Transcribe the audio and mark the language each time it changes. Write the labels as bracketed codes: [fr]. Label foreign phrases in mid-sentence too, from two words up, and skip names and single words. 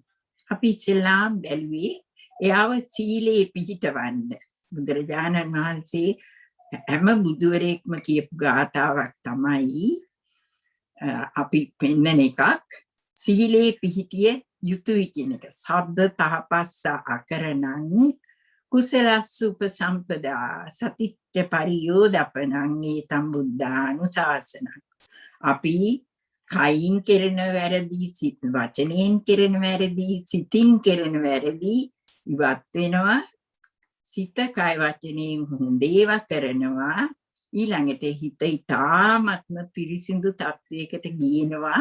[si] අපි ඉස්සෙල්ලාම බැලුවේ එයාව සීලේ පිහිටවන්න. බුදුරජාණන් වහන්සේ හැම බුදුවරයෙක්ම කියපු ගාථාවක් තමයි අපි පෙන්නන එකක් සීලේ පිහිටිය යුතුයි කියන එක. [pi] සබ්බ පහපස්ස අකරණං කුසලස්ස උපසම්පදා සතිච්ච පරියෝදපනං ඒතම් බුද්ධානුශාසනං. [si] අපි කයින් කෙරෙන වැරදි, වචනයෙන් කෙරෙන වැරදි, සිතින් කෙරෙන වැරදි ඉවත් වෙනවා. සිත කය වචනයෙන් හොඳේව කරනවා. ඊළඟට හිත ඊ타ත්ම පිරිසිදු තත්වයකට ගියනවා.